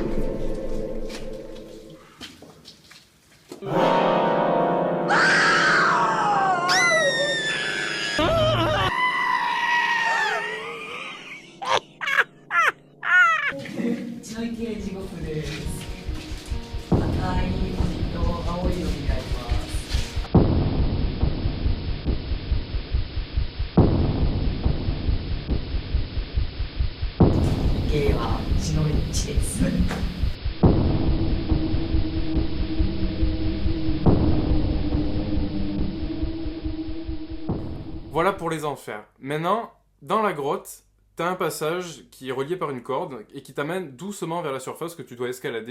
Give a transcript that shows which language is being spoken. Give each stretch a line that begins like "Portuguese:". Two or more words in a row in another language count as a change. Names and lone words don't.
Japanese: 血の池地獄です。赤いと青い色になります。池は血の池です。
French: Voilà pour les enfers. Maintenant, dans la grotte, t'as un passage qui est relié par une corde et qui t'amène doucement vers la surface que tu dois escalader.